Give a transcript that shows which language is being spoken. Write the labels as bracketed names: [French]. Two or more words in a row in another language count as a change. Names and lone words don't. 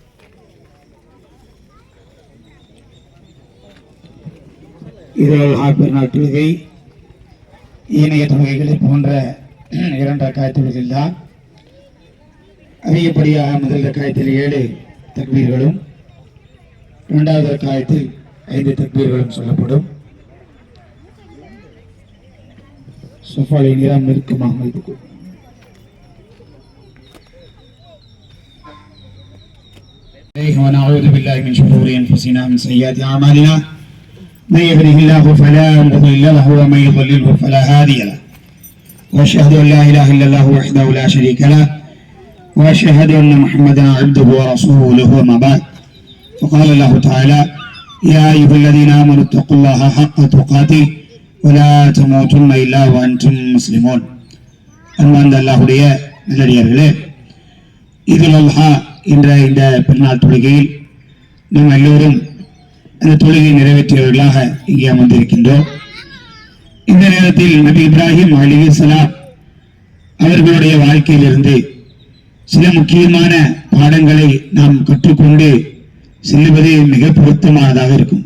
[Tamil] இதனால் பெருநாள் தொழுகை ஏனைய தொழுகைகளை போன்ற 2 ரக்காத் தொழுகையில் தான் அதிகப்படியாக முதல் ரக்காயத்தில் 7 தக்பீர்களும் 2வது ரக்காயத்தில் 5 தக்பீர்களும் சொல்லப்படும். சஃபாலை நிறம் நெருக்கமாக அமைத்துக் கொள்ளுங்கள். [Arabic] ونعوذ بالله من شرور انفسنا ومن سيئات اعمالنا من يهده الله فلا مضل له ومن يضلله فلا هادي له واشهد ان لا اله الا الله وحده لا شريك له واشهد ان محمدا عبده ورسوله وما بعد فقال الله تعالى يا ايها الذين امنوا اتقوا الله حق تقاته ولا تموتن الا وانتم مسلمون. [Tamil] அன்பார்ந்த அல்லாஹ்வுடைய நல்லடியார்களே, ஈதுல் அத்ஹா என்ற இந்த பெருநாள் தொழுகையில் நாம் எல்லோரும் அந்த தொழுகை நிறைவேற்றியவர்களாக இங்கே அமர்ந்திருக்கின்றோம். இந்த நேரத்தில் நபி இப்ராஹிம் அலைஹிஸ்ஸலாம் அவர்களுடைய வாழ்க்கையிலிருந்து சில முக்கியமான பாடங்களை நாம் கற்றுக்கொண்டு செல்லுவது மிக பொருத்தமானதாக இருக்கும்.